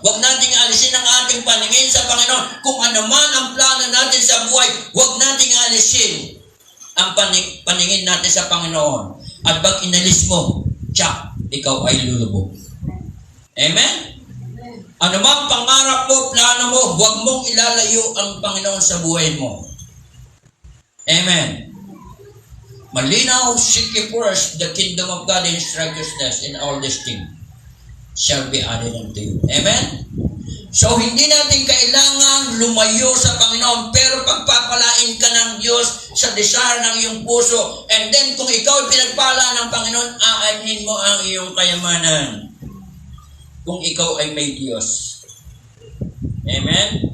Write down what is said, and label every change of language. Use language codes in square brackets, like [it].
[tl] Huwag nating aalisin ang ating paningin sa Panginoon. Kung ano man ang plano natin sa buhay, huwag nating aalisin ang paningin natin sa Panginoon. At pag inalis mo, tsak, ikaw ay lulubog. Amen? Ano mang pangarap mo, plano mo, huwag mong ilalayo ang Panginoon sa buhay mo. Amen? Malinaw, [en] seek ye first the kingdom of God and His righteousness, and all these things shall be added unto you. [tl] Amen? So, hindi natin kailangan lumayo sa Panginoon, pero pagpapalain ka ng Diyos sa desire ng iyong puso. And then, kung ikaw ay pinagpala ng Panginoon, aanhin mo ang iyong kayamanan. Kung ikaw ay may Diyos. Amen?